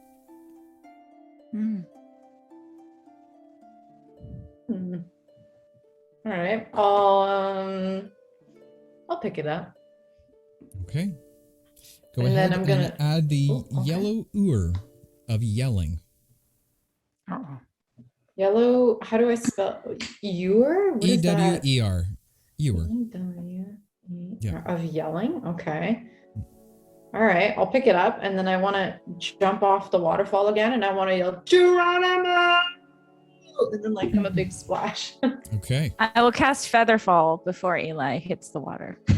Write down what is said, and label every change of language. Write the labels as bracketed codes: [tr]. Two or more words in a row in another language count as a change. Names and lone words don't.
[en] All right. I'll pick it up. Okay. Go And ahead then I'm gonna- add the okay. yellow of yelling. Oh. Yellow. How do I spell Ewer? What is that? E-W-E-R. Ewer. E-W-E-R of yelling. Okay. All right. I'll pick it up, and then I want to jump off the waterfall again, and I want to yell Geronimo, and then like come a big splash. Okay. I will cast Featherfall before Eli hits the water.